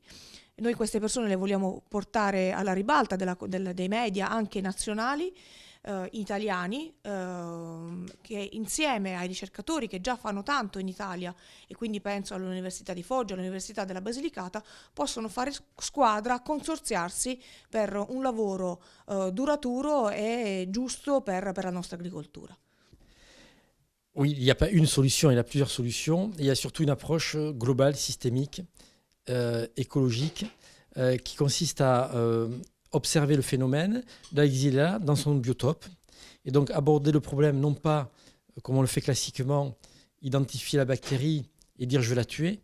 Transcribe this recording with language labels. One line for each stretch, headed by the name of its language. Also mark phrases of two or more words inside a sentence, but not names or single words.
Italian: Noi queste persone le vogliamo portare alla ribalta dei media anche nazionali, italiani, che insieme ai ricercatori che già fanno tanto in Italia, e quindi penso all'Università di Foggia, all'Università della Basilicata, possono fare squadra, consorziarsi per un lavoro duraturo e giusto per la nostra agricoltura.
French: Oui, il n'y a pas une solution, il y a plusieurs solutions. Il y a surtout une approche globale, systémique, écologique, qui consiste à observer le phénomène de la Xylella dans son biotope et donc aborder le problème non pas, comme on le fait classiquement, identifier la bactérie et dire je vais la tuer.